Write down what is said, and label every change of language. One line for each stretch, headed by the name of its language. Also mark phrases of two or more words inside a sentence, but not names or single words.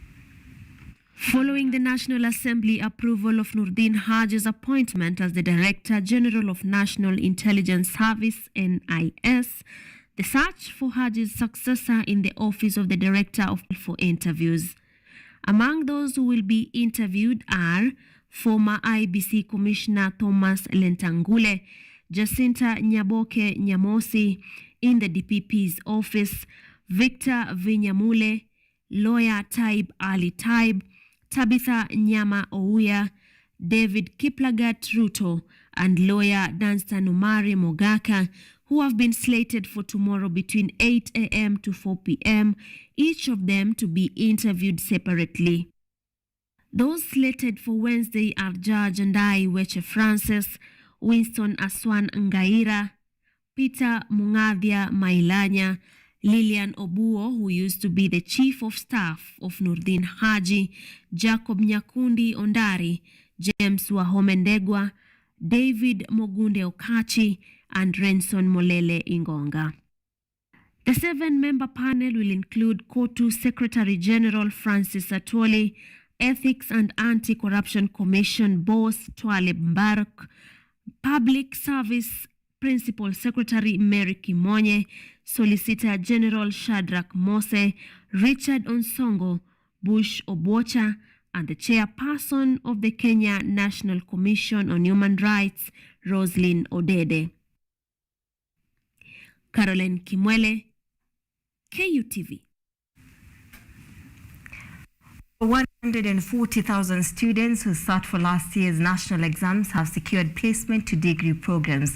English: Following the National Assembly approval of Nordin Haji's appointment as the Director General of National Intelligence Service (NIS), the search for Haji's successor in the office of the Director for interviews. Among those who will be interviewed are former IBC Commissioner Thomas Lentangule, Jacinta Nyaboke Nyamosi in the DPP's office, Victor Vinyamule, lawyer Taib Ali Taib, Tabitha Nyama Ouya, David Kiplagat Ruto, and lawyer Danstan Umari Mogaka, who have been slated for tomorrow between 8 a.m. to 4 p.m., each of them to be interviewed separately. Those slated for Wednesday are Judge Ndai Weche Francis, Winston Aswan Ngaira, Peter Mungadhia Mailanya, Lilian Obuo, who used to be the Chief of Staff of Nordin Haji, Jacob Nyakundi Ondari, James Wahomendegwa, David Mogunde Okachi, and Renson Molele Ingonga. The 7-member panel will include Kutv Secretary General Francis Atwoli, Ethics and Anti-Corruption Commission Boss Twale Mbaruk, Public Service Principal Secretary Mary Kimonye, Solicitor General Shadrach Mose, Richard Onsongo, Bush Obocha, and the Chairperson of the Kenya National Commission on Human Rights, Roslyn Odede. Caroline Kimwele, KUTV. 140,000 students who sat for last year's national exams have secured placement to degree programs.